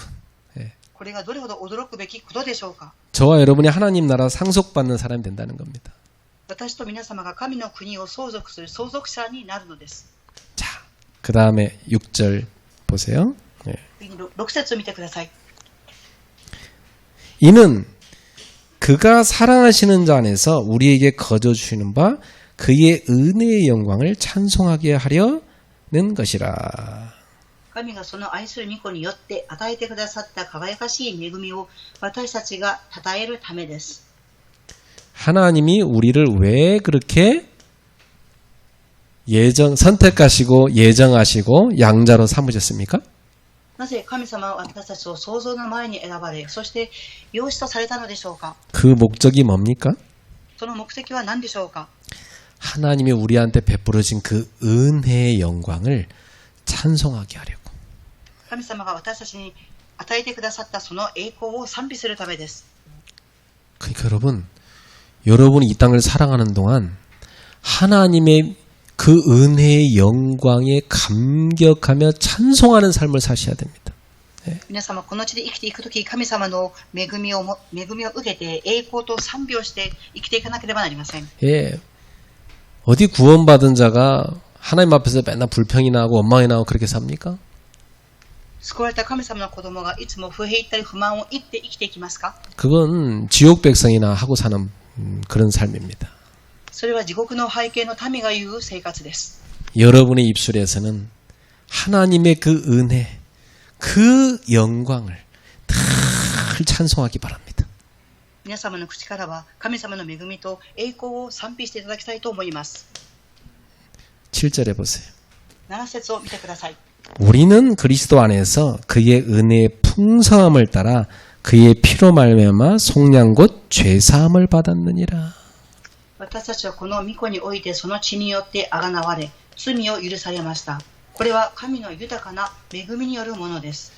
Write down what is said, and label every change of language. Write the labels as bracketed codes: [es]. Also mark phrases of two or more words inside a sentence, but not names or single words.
[ko] 예. [ja] これがどれほど驚くべきことでしょうか。 [ko] 저와 여러분이 하나님 나라 상속받는 사람이 된다는 겁니다. [ja] 私と皆様が神の国を相続する相続者になるのです。 [ko] 자, 그 다음에 6절 보세요. 예. [ja] 次に6節を見てください。 [ko] 이는 그가 사랑하시는 자 안에서 우리에게 거저 주시는 바 그의 은혜의 영광을 찬송하게 하려는 것이라. [ja] 神がその愛する御子によって与えてくださった輝かしい恵みを私たちが称えるためです。 [ko] 하나님이 우리를 왜 그렇게 선택하시고 예정하시고 양자로 삼으셨습니까? [ja] なぜ神様は私たちを創造の前に選ばれ、そして養子とされたのでしょうか。 [ko] 그 목적이 뭡니까? [ja] その目的は何でしょうか。 [ko] 하나님이 우리한테 베풀어진 그 은혜의 영광을 찬송하게 하려고. [ja] 神様が私たちに与えてくださったその栄光を賛美するためです。 [ko] 그러니까 여러분이 이 땅을 살아가는 동안 하나님의 그 은혜의 영광에 감격하며 찬송하는 삶을 사셔야 됩니다. [ja] 皆様この地で生きていくとき、神様の恵みを受けて栄光と賛美をして生きていかなければなりません。 [ko] 예, 어디 구원받은 자가 하나님 앞에서 맨날 불평이나 하고 원망이나 하고 그렇게 삽니까? [ja] 救われた神様の子供がいつも不平言ったり不満を言って生きていきますか。 [ko] 그건 지옥 백성이나 하고 사는 그런 삶입니다. [ja] それは地獄の背景の民が言う生活です。 [ko] 여러분의 입술에서는 하나님의 그 은혜, 그 영광을 늘 찬송하기 바랍니다. [ja] 皆様の口からは神様の恵みと栄光を賛美していただきたいと思います。 [ko] 7절에 보세요. [ja] 7 節を見てください。 [ko] 우리는 그리스도 안에서 그의 은혜의 풍성함을 따라 그의 피로 말미암아 속량 곧 죄사함을 받았느니라. [ja] 私たちはこの御子においてその血によってあがなわれ、罪を許されました。これは神の豊かな恵みによるものです。